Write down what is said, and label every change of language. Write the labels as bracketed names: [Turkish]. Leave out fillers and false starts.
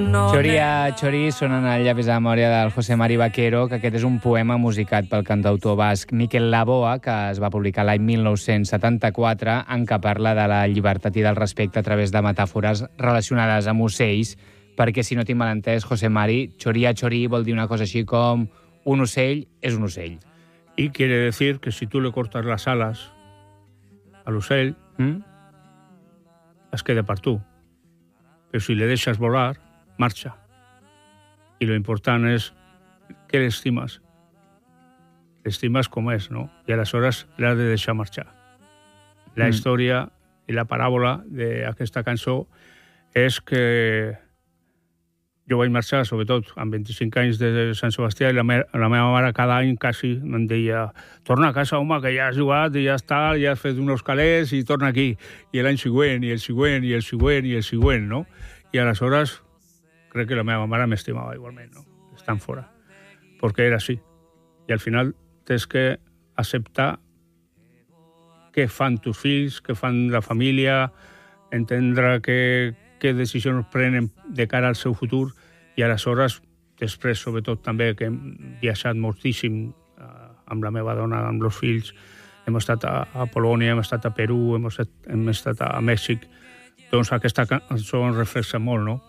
[Catalan] Choria, Chori sonen al llapis de memòria del José Mari Vaquero, que aquest és un poema musicat pel cantautor basc Mikel Laboa, que es va publicar l'any 1974, en què parla de la llibertat i del respecte a través de metàfores relacionades amb ocells, perquè, si no tinc mal entès, José Mari, Choria, Chori vol dir una cosa així com un ocell és un ocell. [Spanish] Y quiere decir que si tú le cortas las alas al ocell, [Catalan] es queda per tu. [Spanish] Pero si le dejas volar, marcha. Y lo importante es que le estimas. Le estimas como es, ¿no? Y a las horas le has de dejar marchar. La historia y la parábola de [Catalan] aquesta cançó [Spanish] es que yo voy a marchar, sobre todo, amb 25 años de San Sebastián, y [Catalan] la meva mare [Spanish] cada año casi me decía, [Catalan] torna a casa, home, [Spanish] que ya has jugado y ya está, ya has fet unos calés y [Catalan] torna aquí. [Spanish] Y el año siguiente, y el siguiente, y el siguiente, y el siguiente, ¿no? Y a las horas, creo que [Catalan] la meva mare m'estimava [Spanish] igualmente, ¿no? Están fuera. Porque era así. Y al final, tienes que aceptar qué [Catalan] fan tus fills, qué fan la familia, entendre que [Spanish] qué decisiones [Catalan] prenen de cara al seu futur, [Spanish] y a las horas, después, sobre todo también, [Catalan] que hem viajat moltíssim amb la meva dona, amb los fills, hem estat a Polònia, hem estat a Perú, hem estat a Mèxic, doncs aquesta cançó ens reflexa molt, no?